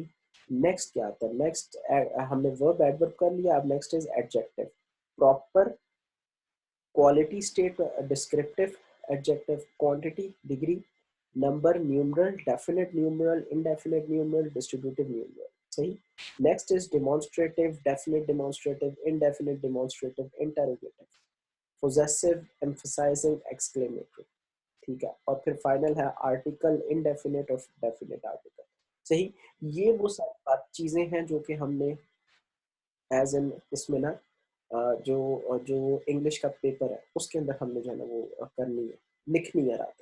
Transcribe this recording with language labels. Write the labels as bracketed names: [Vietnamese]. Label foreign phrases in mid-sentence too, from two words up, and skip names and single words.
[Hindi] नेक्स्ट क्या आता है, नेक्स्ट हमने [English] verb adverb [Hindi] कर लिया, अब [English] next is adjective. proper, quality state, descriptive, adjective, quantity, degree, number, numeral, definite numeral, indefinite numeral, distributive numeral. सही। next is demonstrative, definite demonstrative, indefinite demonstrative, interrogative, possessive, emphasizing, exclamatory। [Hindi] ठीक है, और फिर फाइनल है [English] article, indefinite [Hindi] और [English] definite article. [Hindi] सही। ये वो सारी चीजें हैं जो कि हमने [English] as an [Hindi] इसमें ना जो जो इंग्लिश का पेपर है उसके अंदर हमने जो है ना वो करनी है, लिखनी है रात।